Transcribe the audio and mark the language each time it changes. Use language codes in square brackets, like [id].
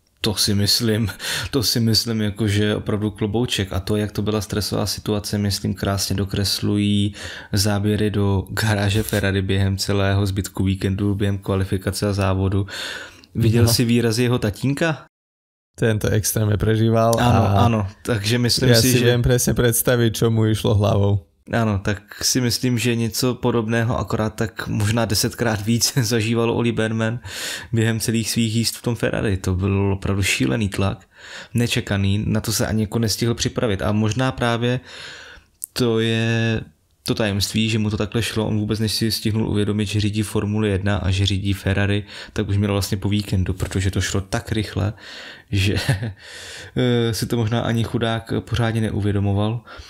[cs] To si myslím jakože opravdu klobouček a to, jak to byla stresová situace, myslím krásně dokreslují záběry do garáže Ferrari během celého zbytku víkendu, během kvalifikace a závodu. Viděl si výrazy jeho tatínka? [sk] Ten to extrémne prežíval. Áno, takže myslím si, že... Ja si viem presne predstaviť, čo mu išlo hlavou. [cs] Ano, tak si myslím, že něco podobného, akorát tak možná 10krát víc zažíval Oli Bearman během celých svých jízd v tom Ferrari. To byl opravdu šílený tlak, nečekaný, na to se ani jako nestihl připravit. A možná právě to je to tajemství, že mu to takhle šlo, on vůbec než si stihnul uvědomit, že řídí Formuli 1 a že řídí Ferrari, tak už měl vlastně po víkendu, protože to šlo tak rychle, že si to možná ani chudák pořádně neuvědomoval.